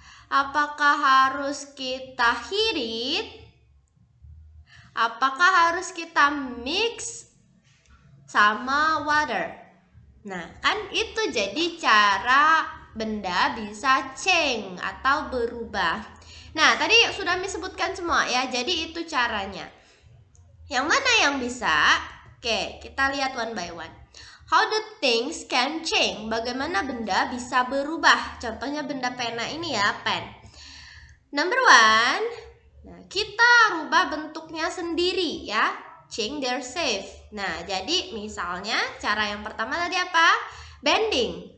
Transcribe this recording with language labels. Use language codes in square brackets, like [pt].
[id] Apakah harus kita [en] heat it? [id] Apakah harus kita mix sama [en] water? [id] Nah, kan itu jadi cara benda bisa change atau berubah. Nah, tadi sudah Miss sebutkan semua ya. Jadi itu caranya. Yang mana yang bisa? Oke, kita lihat [en] one by one. How the things can change? [id] Bagaimana benda bisa berubah? Contohnya benda pena ini ya, pen. [en] Number one, [id] nah, kita rubah bentuknya sendiri ya, [en] change their shape. [id] Nah, jadi misalnya cara yang pertama tadi apa? Bending.